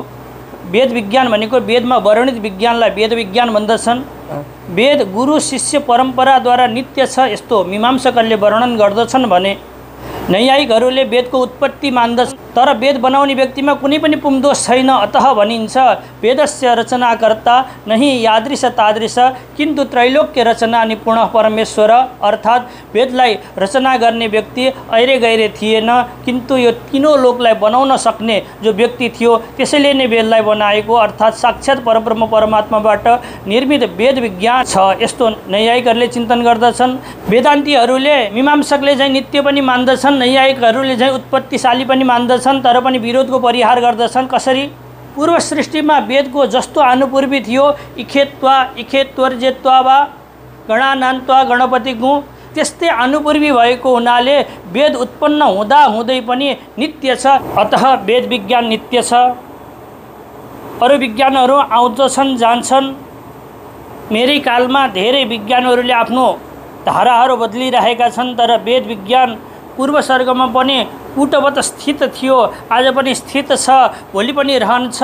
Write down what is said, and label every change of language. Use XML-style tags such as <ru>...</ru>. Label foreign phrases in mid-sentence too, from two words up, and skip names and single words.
<ne>वेद विज्ञान भनेको वेदमा वर्णित विज्ञानलाई वेद विज्ञान भन्दछन्। वेद गुरु शिष्य परम्पराद्वारा नित्य छ यस्तो मीमांसकहरूले वर्णन गर्दछन् भने नैयायिकहरूले वेदको उत्पत्ति मान्दछन्। तर वेद बनाउने व्यक्तिमा कुनै पनि पुंदोष छैन। अतः भनिन्छ</ne> <sa>वेदस्य रचनाकर्ता नहि यादृश तादृश किन्तु त्रैलोक्य रचना निपुण परमेश्वर।</sa> <ne>अर्थात वेदलाई रचना गर्ने व्यक्ति ऐरे गैरे थिएन, किन्तु यो तीनों लोकलाई बनाउन सक्ने जो व्यक्ति थियो त्यसैले नै वेदलाई बनाएको। अर्थात साक्षात परब्रह्म परमात्माबाट निर्मित वेद विज्ञान छ यस्तो नैयायिकहरूले चिन्तन गर्दछन्। वेदान्तीहरूले मीमांसकले चाहिँ नित्य पनि मान्दछन्, नैयायिकहरूले चाहिँ उत्पत्तिशाली पनि मान्दछन्, तर पनि विरोधको परिहार गर्दछन्। कसरी? पूर्व सृष्टिमा वेदको जस्तो अनुपूर्वी थियो</ne> <sa>इखेत्वा इखेत्वर्जेत्वा वा गणानान्त्वा गणपति गु</sa> <ne>त्यस्तै अनुपूर्वी भएको हुनाले वेद उत्पन्न हुँदा हुँदै पनि नित्य छ। अतः वेद विज्ञान नित्य छ। अरु विज्ञानहरू आउँछन् जान्छन्। मेरै कालमा धेरै विज्ञानहरूले आफ्नो धाराहरू बदलिरहेका छन्, तर वेद विज्ञान पूर्व सर्गमा पनि कूटवत स्थित थियो, आज पनि स्थित छ, भोलि पनि रहन्छ।</ne>